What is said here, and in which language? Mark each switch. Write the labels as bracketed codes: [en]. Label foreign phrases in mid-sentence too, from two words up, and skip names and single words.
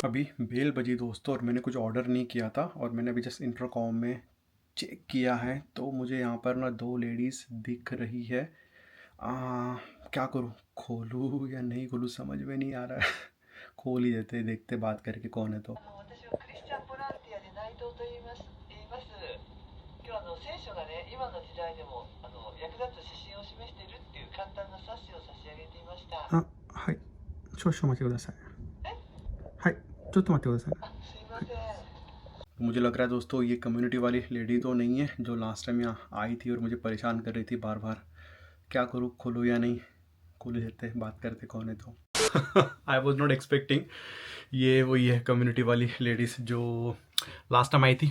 [hi] अभी बेल बजी दोस्तों, और मैंने कुछ ऑर्डर नहीं किया था, और मैंने अभी जस्ट इंटरकॉम में चेक किया है, तो मुझे यहाँ पर ना 2 लेडीज़ दिख रही है। क्या करूँ, खोलूँ या नहीं खोलूँ, समझ में नहीं आ रहा है। खोल ही देते, देखते बात करके कौन है। [ja] तो あ、はい。少々お待ちください。はい。ちょっと待ってください。 [hi] तो मुझे लग रहा है दोस्तों ये कम्युनिटी वाली लेडी तो नहीं है जो [en] last time [hi] यहाँ आई थी और मुझे परेशान कर रही थी बार बार। क्या करूँ, खोलूँ या नहीं? खोल देते, बात करते कौन है तो। [en] I was not expecting [hi] ये वही है कम्युनिटी वाली लेडीज़ जो [en] last time [hi] आई थी।